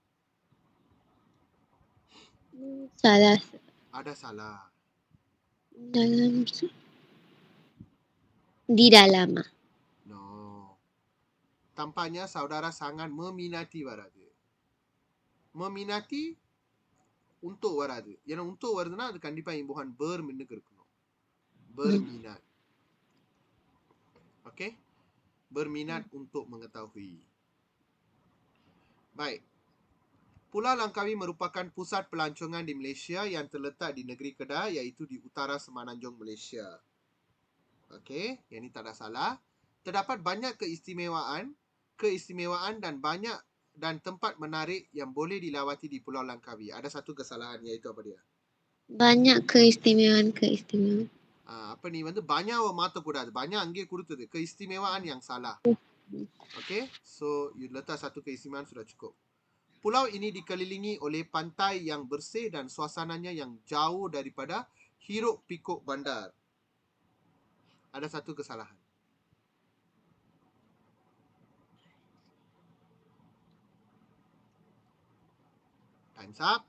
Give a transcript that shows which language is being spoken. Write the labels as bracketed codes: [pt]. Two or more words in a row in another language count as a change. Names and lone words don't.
[ms] Salah. Ada salah. Dalam. Di dalam. No. Tampaknya saudara sangat meminati வராது. Meminati untuk வராது. [ta] ஏன்னா untuk வருதுன்னா அது கண்டிப்பா இம்போஹan berமின்னுக்கு இருக்கணும். [ms] Berminat. Okay? Berminat untuk mengetahui. Baik. Pulau Langkawi merupakan pusat pelancongan di Malaysia yang terletak di negeri Kedah, iaitu di utara Semenanjung Malaysia. Okey, yang ini tak ada salah. Terdapat banyak keistimewaan dan tempat menarik yang boleh dilawati di Pulau Langkawi. Ada satu kesalahan, iaitu apa dia? Banyak keistimewaan. Apa ni [ta] வந்து banyak மாத்தக்கூடாது. banyak அங்கே கொடுத்தது. [ms] Keistimewaan yang salah. Okay, [en] so you [ms] letak satu keistimewaan sudah cukup. Pulau ini dikelilingi oleh pantai yang bersih dan suasananya yang jauh daripada hiruk pikuk bandar. Ada satu kesalahan. [en] Time's up.